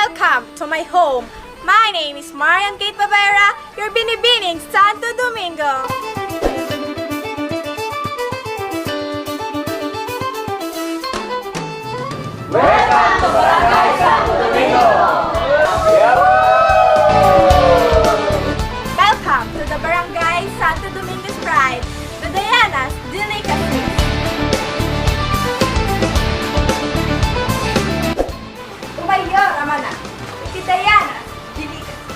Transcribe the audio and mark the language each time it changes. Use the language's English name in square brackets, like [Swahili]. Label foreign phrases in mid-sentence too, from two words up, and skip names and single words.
[English] Welcome to my home. My name is Marian Kate Pavera, your Binibining Santo Domingo. Welcome to Barangay Santo Domingo! Welcome to the Barangay Santo Domingo's Pride, the Diana's Delicacy. [Filipino] Tumayo naman na, si Diana's Delicacy.